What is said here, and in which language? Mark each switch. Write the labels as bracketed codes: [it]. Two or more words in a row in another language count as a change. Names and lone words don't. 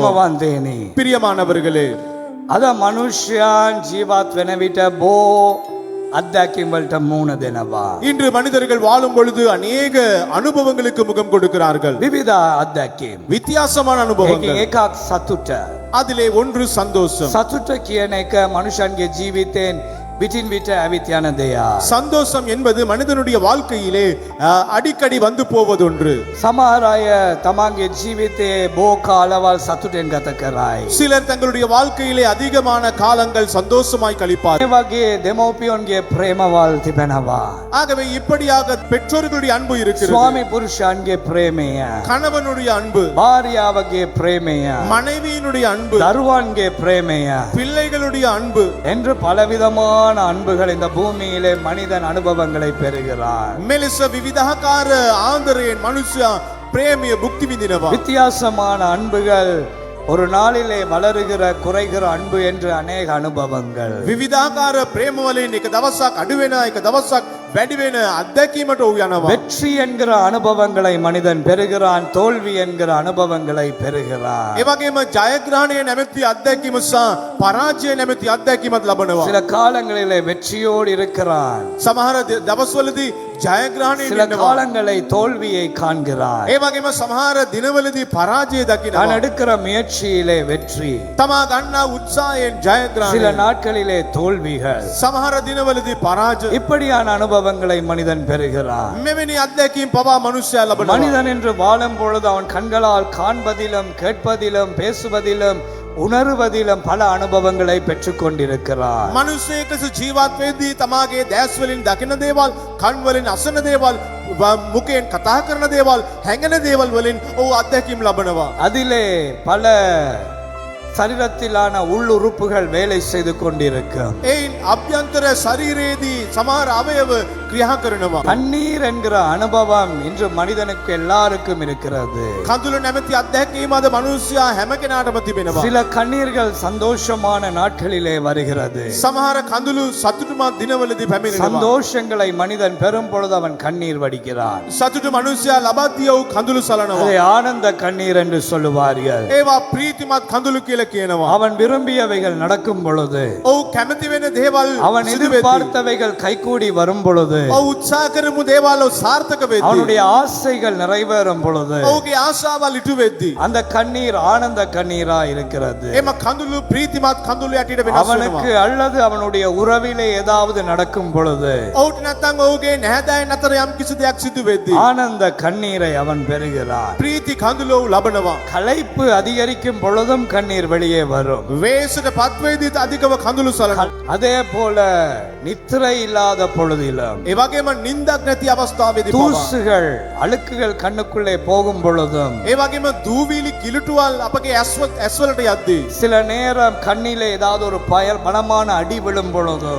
[si] ප්‍රේමවන්තයනි [ta] பிரியமானவர்களே, [si] අද මනුෂ්‍යයන් ජීවත් වෙන විට බෝ අත්දැකීම් වලට මුහුණ දෙනවා. [ta] இன்று மனிதர்கள் வாழும் பொழுது அநேக அனுபவங்களுக்கு முகம் கொடுக்கிறார்கள். [si] විවිධ අත්දැකීම්. [ta] வித்தியாசமான [si] ඒකෙන් [ta] அனுபவங்கள். [si] එකක් සතුට. [ta] அதிலே ஒன்று சந்தோஷம். [si] සතුට කියන එක මනුෂ්‍යන්ගේ ජීවිතයෙන් විටින් විට ඇවිත් යන දෙයක්. [ta] சந்தோஷம் என்பது மனிதனுடைய வாழ்க்கையிலே அடிக்கடி வந்து போவதொன்று. [si] සමහර අය තමන්ගේ ජීවිතයේ බෝ කාලවල් සතුටෙන් ගත කරයි. [ta] சிலர் தங்களுடைய வாழ்க்கையிலே அதிகமான காலங்கள் சந்தோஷமாய் கழிப்பார். [si] ඒ වගේ දෙමව්පියන්ගේ ප්‍රේමවල් තිබෙනවා. [ta] ஆகவே இப்படியாக பெற்றோர்களுடைய அன்பு இருக்கிறது. [si] ස්වාමි පුරුෂයන්ගේ ප්‍රේමය, [ta] கணவனுடைய அன்பு, [si] භාර්යාවගේ ප්‍රේමය, [ta] மனைவியினுடைய அன்பு, [si] දරුවන්ගේ ප්‍රේමය [ta] பிள்ளைகளுடைய அன்பு என்று பலவிதமான அன்புகள் இந்த பூமியிலே மனிதன் அனுபவங்களை பெறுகிறான். [si] මෙලෙස විවිධාකාර ආන්දරයෙන් මනුෂ්‍යයා ප්‍රේමය භුක්ති විඳිනවා. [ta] வித்தியாசமான அன்புகள், ஒரு நாளிலே வளருகிற குறைகிற அன்பு என்று அநேக அனுபவங்கள். [si] විවිධාකාර ප්‍රේම වලින් එක දවසක් අඩු වෙන, එක දවසක් වැඩි වෙන අත්දැකීමට ඔහු යනවා. [ta] வெற்றி என்கிற அனுபவங்களை மனிதன் பெறுகிறான், தோல்வி என்கிற அனுபவங்களை பெறுகிறான். [si] ඒ වගේම ජයග්‍රහණය නැමැති අත්දැකීම සහ පරාජය නැමැති අත්දැකීමත් ලබනවා. [ta] சில காலங்களிலே வெற்றியோடு இருக்கிறான், [si] සමහර දවස්වලදී ජයග්‍රහණය [ta] சில [si] වෙනවා. [ta] காலங்களை தோல்வியை காண்கிறான். [si] ඒ වගේම සමහර දිනවලදී පරාජය [ta] நான் [si] දකිනවා. [ta] எடுக்கிற முயற்சியிலே வெற்றி, [si] තමා ගන්නා උත්සාහයෙන් ජයග්‍රහණය, [ta] சில நாட்களிலே தோல்விகள். [si] සමහර දිනවලදී පරාජය. [ta] இப்படியான அனுபவங்களை மனிதன் பெறுகிறான். [si] මෙවැනි අත්දැකීම් පවා මනුෂ්‍යයා ලබනවා. [ta] மனிதன் என்று வாழும் பொழுது அவன் கண்களால் காண்பதிலும் கேட்பதிலும் பேசுவதிலும் உணர்வதிலும் பல அனுபவங்களை பெற்றுக் கொண்டிருக்கிறார். [si] මනුෂ්‍යයෙක් ලෙස ජීවත් වෙද්දී තමාගේ දැස් වලින් දකින දේවල්, කන් වලින් අසන දේවල්, මුඛයෙන් කතා කරන දේවල්, හැඟෙන දේවල් වලින් ඔහු අත්දැකීම් ලබනවා. [ta] அதிலே பல சரீரத்திலான உள்ளுறுப்புகள் வேலை செய்து கொண்டிருக்கும். [si] එයින් අභ්‍යන්තර ශරීරයේදී සමහර අවයව ක්‍රියා කරනවා. [ta] கண்ணீர் என்கிற அனுபவம் இன்று மனிதனுக்கு எல்லாருக்கும் இருக்கிறது. [si] කඳුළු නැමැති අත්දැකීම අද මනුෂ්‍යයා හැම කෙනාටම තිබෙනවා. [ta] சில கண்ணீர்கள் சந்தோஷமான நாட்களிலே வருகிறது. [si] සමහර කඳුළු සතුටුමත් දිනවලදී පැමිණෙනවා. [ta] சந்தோஷங்களை மனிதன் பெறும் பொழுது அவன் கண்ணீர் வடிக்கிறான். [si] සතුටු මනුෂ්‍යයා ලබද්දී ඔහු කඳුළු සලනවා. [ta] அதை ஆனந்த கண்ணீர் என்று சொல்லுவார்கள். [si] ඒවා ප්‍රීතිමත් කඳුළු කියලා කියනවා. [ta] அவன் விரும்பியவைகள் நடக்கும் பொழுது, [si] ඔහු කැමති වෙන දේවල් [ta] அவன் [si] සිදු වෙද්දී, [ta] எதிர்பார்த்தவைகள் கைகூடி வரும் பொழுது, [si] ඔහු උත්සාහ කරමු දේවල් සාර්ථක වෙද්දී, [ta] அவனுடைய ஆசைகள் நிறைவேறும் பொழுது, [si] ඔහුගේ ආශාවල් ඉටු වෙද්දී, [ta] அந்த கண்ணீர் ஆனந்த கண்ணீரா இருக்கிறது. [si] එම කඳුළු ප්‍රීතිමත් කඳුළු යටියට වෙනස් [ta] அவனுக்கு [si] වෙනවා. [ta] அல்லது அவனுடைய உறவிலே ஏதாவது நடக்கும் பொழுது [si] ඔහුට නැත්නම් ඔහුගේ නැහැදෑයන් අතර යම් කිසි දෙයක් සිදු වෙද්දී, [ta] ஆனந்த கண்ணீரை அவன் பெறுகிறான். [si] ප්‍රීති කඳුළු ඔහු ලබනවා. [ta] களைப்பு அதிகரிக்கும் பொழுதும் கண்ணீர் வெளியே வரும். [si] වේසට පත්වේදීත් අධිකව කඳුළු සලනවා. [ta] அதே போல நித்திரை இல்லாத பொழுதிலும், [si] ඒ වගේම නිින්දක් නැති අවස්ථාවේදී පවා, [ta] தூசுகள் அழுக்குகள் கண்ணுக்குள்ளே போகும் பொழுதும், [si] ඒ වගේම දූවිලි කිලුටුවල් අපගේ ඇස්වලට යද්දී, [ta] சில நேரம் கண்ணிலே ஏதாவது ஒரு பலமான அடி விழும் பொழுதும்,